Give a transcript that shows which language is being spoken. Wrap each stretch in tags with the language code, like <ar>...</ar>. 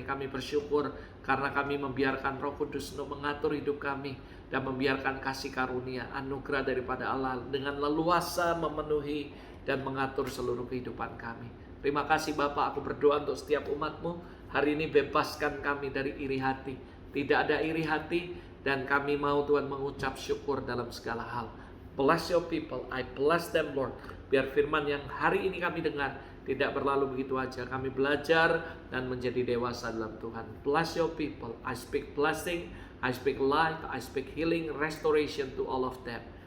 <id>Kami bersyukur karena kami membiarkan Roh Kudus untuk mengatur hidup kami dan membiarkan kasih karunia, anugerah daripada Allah dengan leluasa memenuhi dan mengatur seluruh kehidupan kami. Terima kasih Bapak, aku berdoa untuk setiap umat-Mu. Hari ini bebaskan kami dari iri hati. Tidak ada iri hati, dan kami mau Tuhan mengucap syukur dalam segala hal.</id> <en>Bless your people, I bless them Lord.</en> <id>Biar firman yang hari ini kami dengar tidak berlalu begitu aja. Kami belajar dan menjadi dewasa dalam Tuhan.</id> <en>Bless your people, I speak blessing, I speak life, I speak healing, restoration to all of them.</en>